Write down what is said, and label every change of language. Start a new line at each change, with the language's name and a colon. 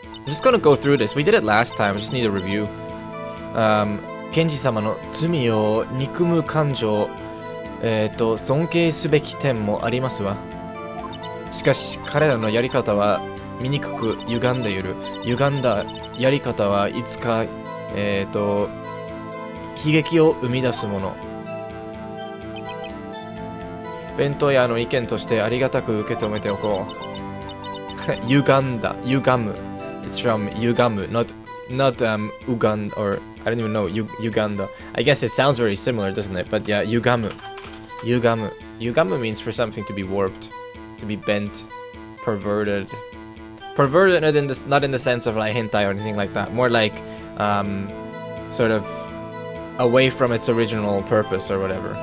English: I'm just gonna go through this. We did it last time, I just need a review.
Japanese: 検事様の罪を憎む感情、尊敬すべき点もありますわ。しかし彼らのやり方は醜く歪んでいる。歪んだやり方はいつか、悲劇を生み出すもの。弁当屋の意見としてありがたく受け止めておこう。歪む。
English: It's from 歪む, not Uganda, or I don't even know, Uganda. I guess it sounds very similar, doesn't it? But yeah, yugamu. Yugamu means for something to be warped, to be bent, perverted. Perverted not in the sense of like hentai or anything like that. More like, sort of away from its original purpose or whatever.